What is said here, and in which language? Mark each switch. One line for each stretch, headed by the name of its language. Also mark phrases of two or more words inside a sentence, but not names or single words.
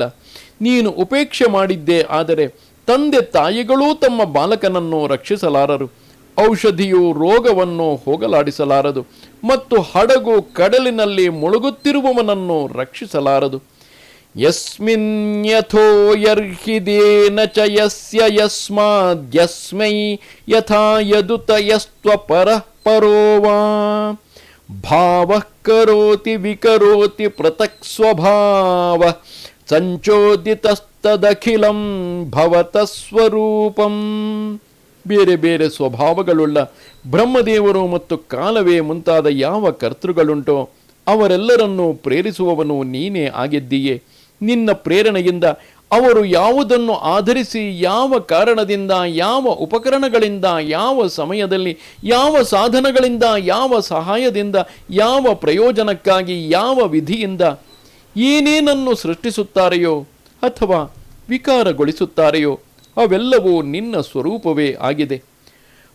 Kannada: ನೀನು ಉಪೇಕ್ಷೆ ಮಾಡಿದ್ದೇ ಆದರೆ ತಂದೆ ತಾಯಿಗಳೂ ತಮ್ಮ ಬಾಲಕನನ್ನು ರಕ್ಷಿಸಲಾರರು. ಔಷಧಿಯು ರೋಗವನ್ನು ಹೋಗಲಾಡಿಸಲಾರದು ಮತ್ತು ಹಡಗು ಕಡಲಿನಲ್ಲಿ ಮುಳುಗುತ್ತಿರುವವನನ್ನು ರಕ್ಷಿಸಲಾರದು.
Sanskrit: ಯಸ್ಮಿನ್ ಯಥೋಯರ್ಹಿದೇನ ಚ ಯಸ್ಯ ಯಸ್ಮಾದ್ಯಸ್ಮೈ ಯಥಾ ಯದುತಯಸ್ತ್ವ ಪರಃ ಪರೋವಾ ಭಾವಃ ಕರೋತಿ ವಿಕರೋತಿ ಪೃಥಕ್ ಸ್ವಭಾವ ಸಂಚೋದಿತಸ್ತದಖಿಲಂ ಭವತಃ ಸ್ವರೂಪಂ.
Kannada: ಬೇರೆ ಬೇರೆ ಸ್ವಭಾವಗಳುಳ್ಳ ಬ್ರಹ್ಮದೇವರು ಮತ್ತು ಕಾಲವೇ ಮುಂತಾದ ಯಾವ ಕರ್ತೃಗಳುಂಟೋ ಅವರೆಲ್ಲರನ್ನೂ ಪ್ರೇರಿಸುವವನು ನೀನೇ ಆಗಿದ್ದೀಯೆ. ನಿನ್ನ ಪ್ರೇರಣೆಯಿಂದ ಅವರು ಯಾವುದನ್ನು ಆಧರಿಸಿ, ಯಾವ ಕಾರಣದಿಂದ, ಯಾವ ಉಪಕರಣಗಳಿಂದ, ಯಾವ ಸಮಯದಲ್ಲಿ, ಯಾವ ಸಾಧನಗಳಿಂದ, ಯಾವ ಸಹಾಯದಿಂದ, ಯಾವ ಪ್ರಯೋಜನಕ್ಕಾಗಿ, ಯಾವ ವಿಧಿಯಿಂದ ಏನೇನನ್ನು ಸೃಷ್ಟಿಸುತ್ತಾರೆಯೋ ಅಥವಾ ವಿಕಾರಗೊಳಿಸುತ್ತಾರೆಯೋ ಅವೆಲ್ಲವೂ ನಿನ್ನ ಸ್ವರೂಪವೇ ಆಗಿದೆ.